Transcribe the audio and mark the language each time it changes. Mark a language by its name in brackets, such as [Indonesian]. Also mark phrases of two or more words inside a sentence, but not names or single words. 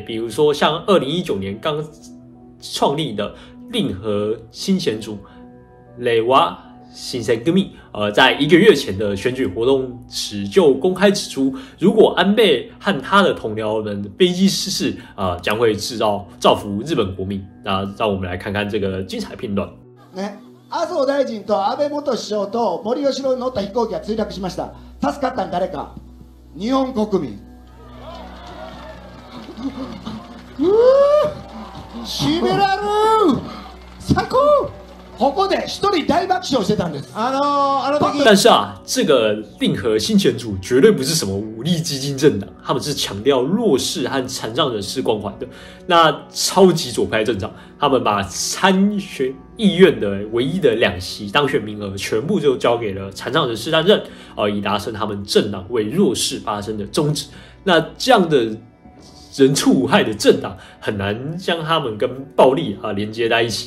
[Chinese] 比如说像2019年刚创立的令和新选组雷瓦新生革命在1个月前的选举活动时就公开指出，如果安倍和他的同僚们飞机失事将会造福日本国民。让我们来看看这个精彩片段。 [Japanese] 麻生大臣と安倍元首相と森喜朗に乗った飛行機が墜落しました。助かったの誰か？日本国民。しびれる！最高！ここで一人大爆笑してたんです。 [Chinese] 但是这个令和新选组绝对不是什么武力激进政党，他们是强调弱势和残障人士关怀的。那超级左派政党，他们把参选议院的唯一的2席当选名额全部就交给了残障人士担任，以达成他们政党为弱势发声的宗旨。那这样的人畜无害的政党，很难将他们跟暴力连接在一起。